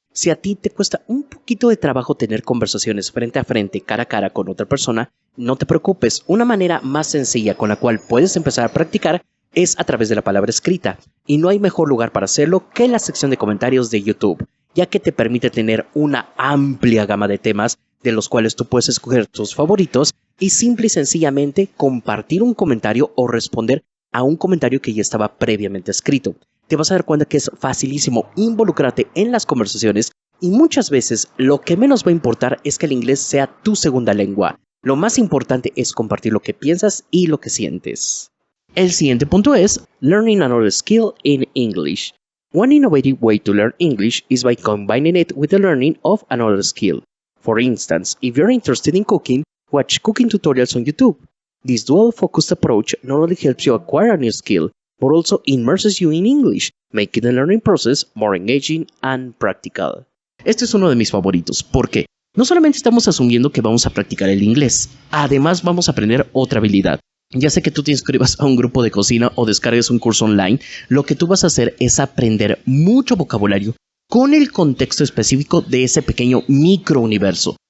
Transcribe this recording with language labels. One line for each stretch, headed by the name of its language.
Spanish: Si a ti te cuesta un poquito de trabajo tener conversaciones frente a frente, cara a cara con otra persona, no te preocupes, una manera más sencilla con la cual puedes empezar a practicar es a través de la palabra escrita, y no hay mejor lugar para hacerlo que la sección de comentarios de YouTube, ya que te permite tener una amplia gama de temas de los cuales tú puedes escoger tus favoritos y simple y sencillamente compartir un comentario o responder a un comentario que ya estaba previamente escrito. Te vas a dar cuenta que es facilísimo involucrarte en las conversaciones y muchas veces lo que menos va a importar es que el inglés sea tu segunda lengua. Lo más importante es compartir lo que piensas y lo que sientes. El siguiente punto es
English: Learning another skill in English. One innovative way to learn English is by combining it with the learning of another skill. For instance, if you're interested in cooking, watch cooking tutorials on YouTube. This dual-focused approach not only helps you acquire a new skill, but also immerses you in English, making the learning process more engaging and practical.
Spanish: Este es uno de mis favoritos. ¿Por qué? No solamente estamos asumiendo que vamos a practicar el inglés, además vamos a aprender otra habilidad. Ya sea que tú te inscribas a un grupo de cocina o descargues un curso online, lo que tú vas a hacer es aprender mucho vocabulario con el contexto específico de ese pequeño microuniverso.